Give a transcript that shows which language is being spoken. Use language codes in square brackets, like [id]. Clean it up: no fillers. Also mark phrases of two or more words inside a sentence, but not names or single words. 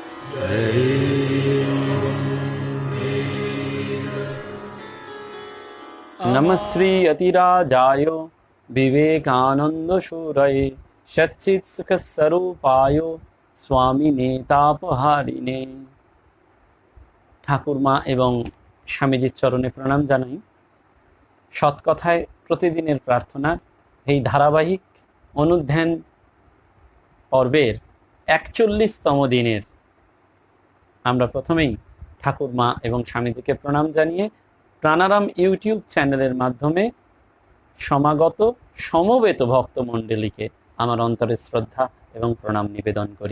[sa] नमस्री अतिराजाय विवेकानंद शूरये सच्चित् सुख स्वरूपाय स्वामी नेतापहारिणे। [bn] ঠাকুরমা এবং স্বামীজির চরণে প্রণাম জানাই। সৎকথায় প্রতিদিনের প্রার্থনা এই ধারাবাহিক অনুধ্যান পর্বের ৪১তম দিনের আমরা প্রথমেই ঠাকুরমা এবং স্বামীজিকে প্রণাম জানিয়ে প্রাণারাম ইউটিউব চ্যানেলের মাধ্যমে সমাগত সমবেত ভক্তমণ্ডলীকে আমার অন্তরের শ্রদ্ধা এবং প্রণাম নিবেদন করি।